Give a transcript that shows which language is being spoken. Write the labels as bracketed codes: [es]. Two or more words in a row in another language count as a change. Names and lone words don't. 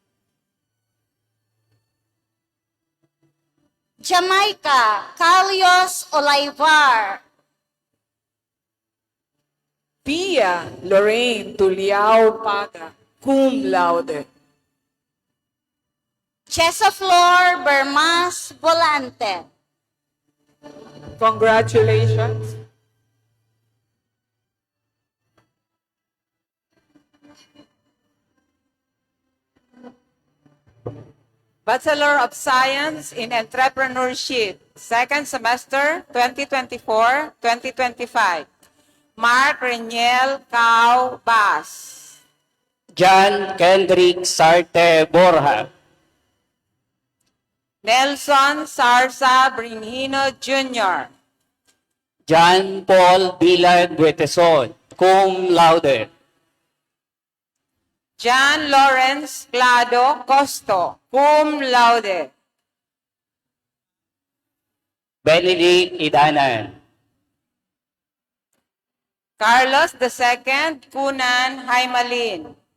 [en] Jamaica Carlos Olaivar. Pia Lorraine Tuliao Paga, [la] cum laude. [en] Chesa Flor Bermas Volante. Congratulations. Bachelor of Science in Entrepreneurship, second semester 2024-2025. Mark Reniel Cao Bas. John Kendrick Sarte Borja. Nelson Sarsa Brinhino Jr. John Paul Bilan Gueteson, [la] cum laude. [en] John Lawrence Clado Costo, [la] cum laude. [en] Benedict Idanan. Carlos II Cunan Haimalin.